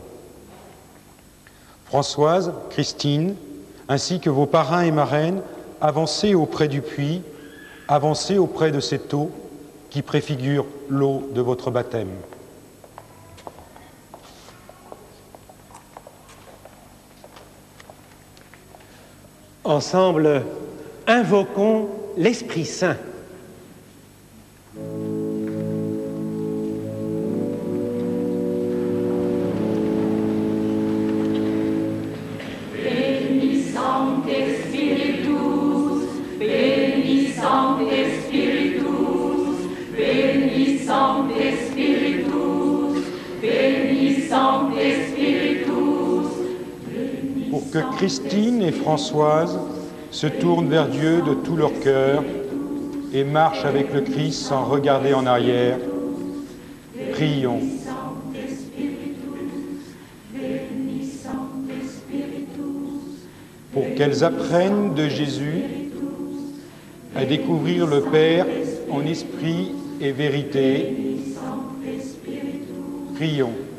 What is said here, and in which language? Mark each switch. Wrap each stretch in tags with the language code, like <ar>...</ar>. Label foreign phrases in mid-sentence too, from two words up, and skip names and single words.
<fr>Françoise, Christine, ainsi que vos parrains et marraines, avancez auprès du puits, avancez auprès de cette eau qui préfigure l'eau de votre baptême. Ensemble, invoquons l'Esprit Saint.</fr> <la>Veni Sancte Spiritus, Veni Sancte Spiritus, Veni Sancte Spiritus, Veni Sancte Spiritus.</la> <fr>Pour que Christine et Françoise se tournent vers Dieu de tout leur cœur et marchent avec le Christ sans regarder en arrière, prions. Pour qu'elles apprennent de Jésus à découvrir le Père en esprit et vérité, prions.</fr>